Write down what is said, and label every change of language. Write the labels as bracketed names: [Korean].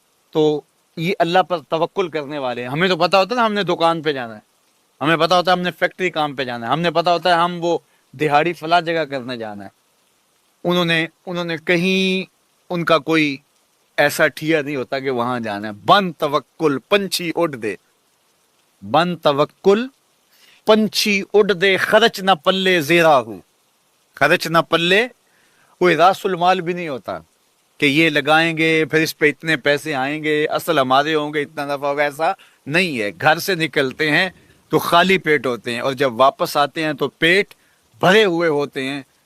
[Urdu] تو یہ اللہ پر توکل کرنے والے ہیں. ہمیں تو پتا ہوتا ہے نا ہم نے دکان پہ جانا ہے, ہمیں پتا ہوتا ہے ہم نے فیکٹری کام پہ جانا ہے, ہم نے پتا ہوتا ہے ہم وہ دہاڑی فلاں جگہ کرنے جانا ہے. انہوں نے کہیں ان کا کوئی ایسا ٹھیا نہیں ہوتا کہ وہاں جانا ہے. [Punjabi] بن توکل پنچھی اڑ دے, بن توکل پنچھی اڑ دے, خرچ نہ پلے زیرا ہو. خرچ نہ پلے, [Urdu] کوئی راس المال بھی نہیں ہوتا کہ یہ لگائیں گے پھر اس پہ اتنے پیسے آئیں گے, اصل ہمارے ہوں گے, اتنا نفع ہوگا, ایسا نہیں ہے. گھر سے نکلتے ہیں تو خالی پیٹ ہوتے ہیں, اور جب واپس آتے ہیں تو پیٹ بھرے ہوئے ہوتے ہیں.